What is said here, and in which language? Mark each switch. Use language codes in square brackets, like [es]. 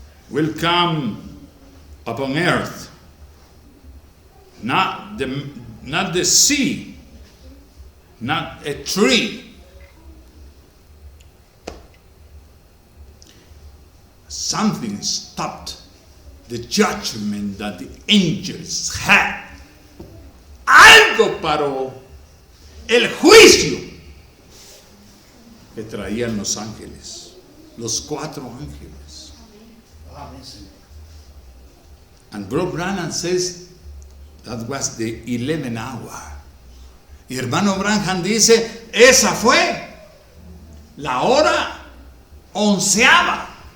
[en] will come upon earth, not the sea, not a tree. Something stopped the judgment that the angels had. [es] Algo paró el juicio que traían los ángeles, los 4 ángeles. Amén, Señor. [en] And Bro Branham says that was the 11th hour. [es] Y hermano Branham dice, esa fue la hora 11ª.